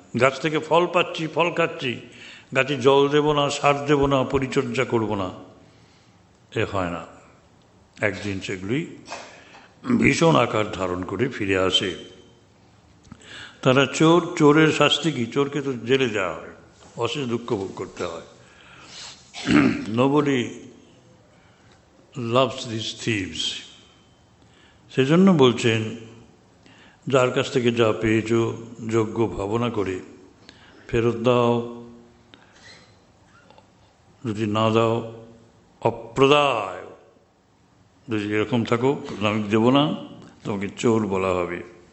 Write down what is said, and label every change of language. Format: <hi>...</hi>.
<bn>গাছ থেকে ফল পাচ্ছি, ফল খাচ্ছি, গাছে জল দেব না, সার দেব না, পরিচর্যা করব না, এ হয় না। একদিন সেগুলি ভীষণ আকার ধারণ করে ফিরে আসে। তারা চোর, চোরের শাস্তি কি? চোরকে তো জেলে যাওয়া হয়, অশেষ দুঃখ ভোগ করতে হয়।</bn> <en>Nobody loves these thieves.</en> <bn>সেজন্য বলছেন, যার কাছ থেকে যা পেয়েছ যোগ্য ভাবনা করে ফেরত দাও, যদি না দাও অপ্রদায়, যদি এরকম থাকো আমি দেব না, তোমাকে চোর বলা হবে।</bn>